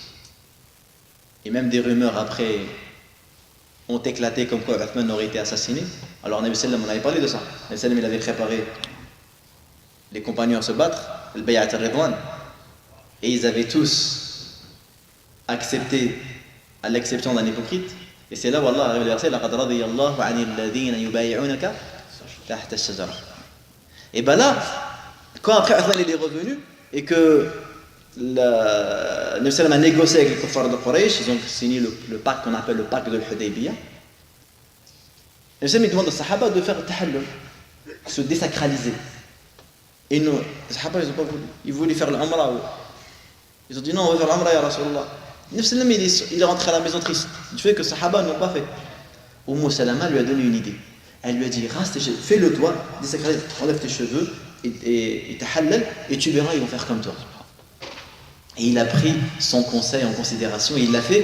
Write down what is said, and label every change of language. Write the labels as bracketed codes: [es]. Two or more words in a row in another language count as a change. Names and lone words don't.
[fr] Et même des rumeurs après ont éclaté comme quoi Uthman aurait été assassiné. Alors [ar] نبي سلم, [fr] on avait parlé de ça. [ar] نبي سلم, [fr] il avait préparé les compagnons à se battre, le Bay'at al-Ridwan, et ils avaient tous accepté, à l'exception d'un hypocrite. Et c'est là où Allah arrive le verset, [ar] لقد رضي الله عن الذين يبايعونك تحت الشجرة. [fr] Et ben là, quand après Uthman il est revenu et que [ar] نبي سلم [fr] a négocié avec les kuffars de Quraysh, ils ont signé le pacte qu'on appelle le pacte de l'Hudaybiyah. [ar] نبي سلم [fr] demande aux Sahaba de faire tahallul, se désacraliser. Et non, les Sahaba ils n'ont pas voulu. Ils voulaient faire l'Umrah. Ils ont dit non, on va faire l'Umrah, [ar] يا رسول الله. نبي سلم [fr] il est rentré à la maison triste du fait que les Sahaba n'ont pas fait. Salama lui a donné une idée. Elle lui a dit, rase tes cheveux, fais-le toi, désacralise, enlève tes cheveux et tahallal, et tu verras, ils vont faire comme toi. Et il a pris son conseil en considération, et il l'a fait.